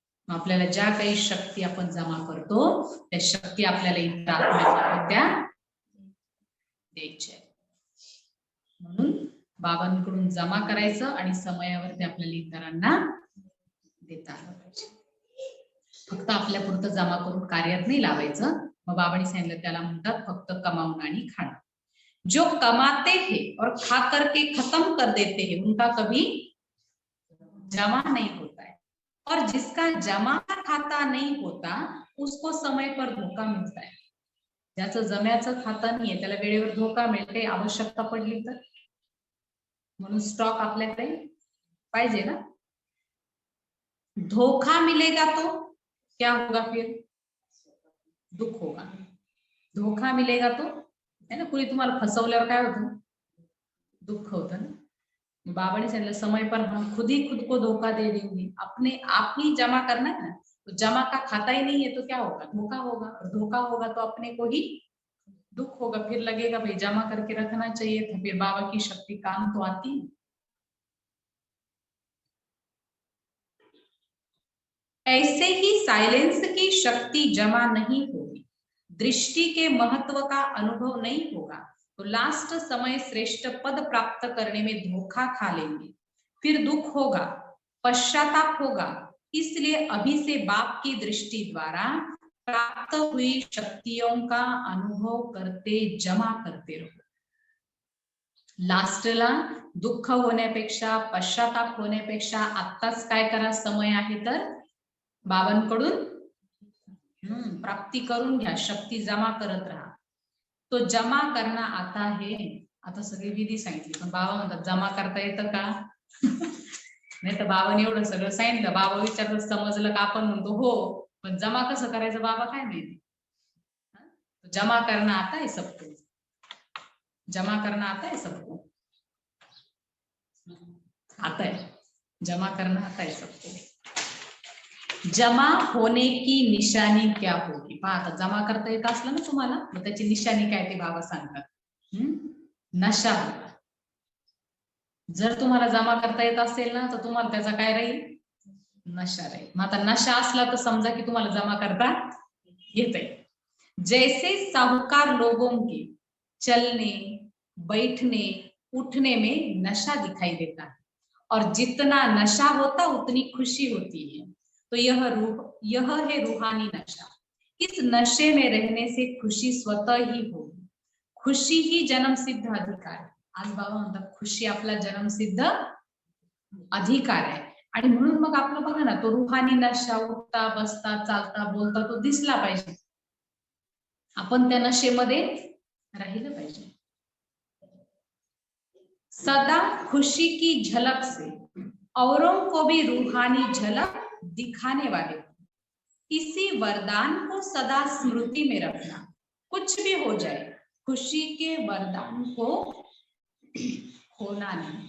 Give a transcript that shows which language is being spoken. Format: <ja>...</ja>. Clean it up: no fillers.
<mr>आपल्याला ज्या काही शक्ती आपण जमा करतो, त्या शक्ती आपल्याला इतर आत्म्यांना त्या द्यायच्या, म्हणून बाबांकडून जमा करायचं आणि समयावरती आपल्याला इतरांना देता आलं पाहिजे। फक्त आपल्या पुरतं जमा करून कार्यात नाही लावायचं। मग बाबांनी सांगितलं त्याला म्हणतात फक्त कमावून आणि खाणं।</mr> <hi>जो कमाते हैं और खा करके खत्म कर देते हैं, उनका कभी जमा नहीं होता है, और जिसका जमा खाता नहीं होता उसको समय पर धोखा मिलता है।</hi> <mr>ज्याचं जम्याचं खाता नाहीये त्याला वेळेवर धोका मिळते, आवश्यकता पडली तर। म्हणून स्टॉक आपल्याकडे पाहिजे ना।</mr> <hi>धोखा मिलेगा तो क्या होगा? फिर दुख होगा। धोखा मिलेगा तो है ना,</hi> <mr>कोणी तुम्हाला फसवल्यावर काय होतं? दुख होतं ना।</mr> <hi>बाबा ने सांगितलं समय पर हम खुद ही खुद को धोखा दे देंगे। अपने आप ही जमा करना है ना, तो जमा का खाता ही नहीं है तो क्या होगा? धोखा होगा, और धोखा होगा तो अपने को ही दुख होगा। फिर लगेगा भाई जमा करके रखना चाहिए था, फिर बाबा की शक्ति काम तो आती है। ऐसे ही साइलेंस की शक्ति जमा नहीं होगी। दृष्टि के महत्व का अनुभव नहीं होगा तो लास्ट समय श्रेष्ठ पद प्राप्त करने में धोखा खा लेंगे, फिर दुख होगा, पश्चाताप होगा। इसलिए अभी से बाप की दृष्टि द्वारा प्राप्त हुई शक्तियों का अनुभव करते जमा करते रहो.</hi> <mr>लास्टला दुःख होण्यापेक्षा पश्चाताप होण्यापेक्षा आत्ताच काय करा, समय आहे तर बाबांकडून प्राप्ती करून घ्या, शक्ती जमा करत राहा.</mr> <hi>तो जमा करना आता है.</hi> <mr>आता सगळी विधी सांगितली पण बाबा म्हणतात जमा करता येतं का? नाही तर बाबाने एवढं सगळं सांगितलं, बाबा विचारलं समजलं का? आपण म्हणतो हो, पण जमा कसं करायचं बाबा काय माहिती.</mr> <hi>जमा करना आता है सबको, जमा करना आता है सबको, आता है जमा करना आता है सबको. जमा होने की निशानी क्या होगी?</hi> <mr>पहा आता जमा करता येत असलं ना तुम्हाला, मग त्याची निशानी काय ते बाबा सांगतात.</mr> <hi>नशा होगा.</hi> <mr>जर तुम्हाला जमा करता येत असेल ना तर तुम्हाला त्याचा काय राहील? नशा राहील. मग आता नशा असला तर समजा की तुम्हाला जमा करता येते.</mr> <hi>जैसे साहूकार लोगों के चलने बैठने उठने में नशा दिखाई देता है और जितना नशा होता उतनी खुशी होती है. तो यह है रूहानी नशा. इस नशे में रहने से खुशी स्वतः ही होगी. खुशी ही जन्मसिद्ध अधिकार है.</hi> <mr>आज बाबा म्हणतात खुशी आपला जन्मसिद्ध अधिकार आहे. आणि म्हणून मग आपलं बघा ना, तो रूहानी नशा उठता बसता चालता बोलता तो दिसला पाहिजे. आपण त्या नशेमध्ये राहिलं पाहिजे.</mr> <hi>सदा खुशी की झलक से औरों को भी रूहानी झलक दिखाने वाले, इसी वरदान को सदा स्मृति में रखना. कुछ भी हो जाए खुशी के वरदान को खोना नहीं.</hi>